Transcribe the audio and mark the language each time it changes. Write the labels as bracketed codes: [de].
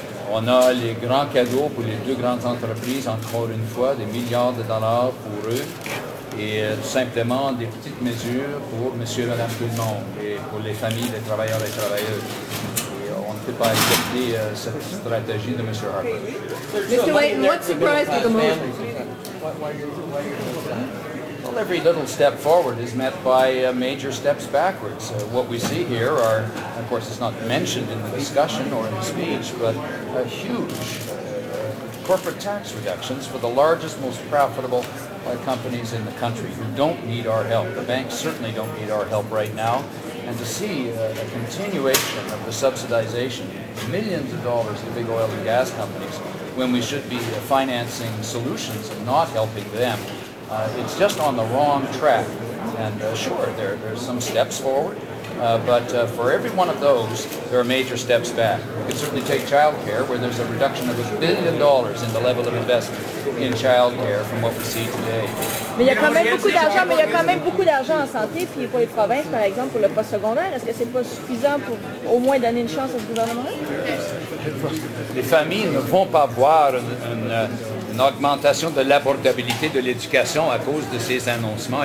[fr] On a les grands cadeaux pour les deux grandes entreprises, encore une fois, des milliards de dollars pour eux, et tout simplement des petites mesures pour monsieur et madame tout le monde, et pour les familles des travailleurs et travailleuses. Et on ne peut pas accepter cette stratégie de M. Harper. [en] Mr. Layton, what surprised you the most? Well, every little step forward is met by major steps backwards. What we see here are, of course, it's not mentioned in the discussion or in the speech, but huge corporate tax reductions for the largest, most profitable companies in the country who don't need our help. The banks certainly don't need our help right now. And to see a continuation of the subsidization, millions of dollars to big oil and gas companies, when we should be financing solutions and not helping them, it's just on the wrong track. And sure, there's some steps forward, but for every one of those, there are major steps back. We can certainly take child care, where there's a reduction of $1 billion in the level of investment in child care from what we see today. [fr] Mais il y a quand même beaucoup d'argent, en santé, puis pour les provinces, par exemple, pour le postsecondaire, est-ce que c'est pas suffisant pour au moins donner une chance à ce gouvernement-là? Les familles ne vont pas voir une augmentation de l'abordabilité de l'éducation à cause de ces annoncements.